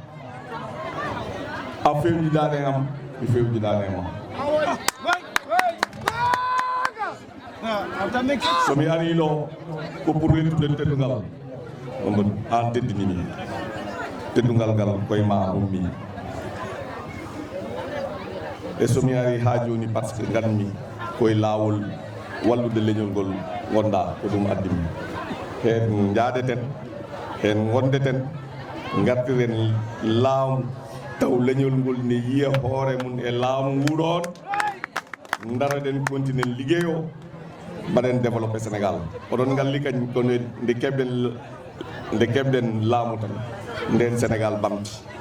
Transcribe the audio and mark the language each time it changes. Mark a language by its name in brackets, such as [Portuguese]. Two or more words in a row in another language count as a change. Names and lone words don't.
[Fula] a fewjidane am mi fewjidane ma somi ari ɗo ko pour rettude teddugal an teddinimi teddugal ngal koye ma ummi e somi ari ha joni [French] par ce que [Fula] ganmi koye lawol wallude leñol ngol gonɗa ko ɗum addimi hen jaadeten hen gondeten gartiren laamu taw leñol ngol ne yiya hoore mum e laamu nguɗon daraɗen continue ligguey o mbaɗen développé Sénégal oɗon ngalli kañ kono nde keɓɗen laamu tan nden Sénégal ɓamti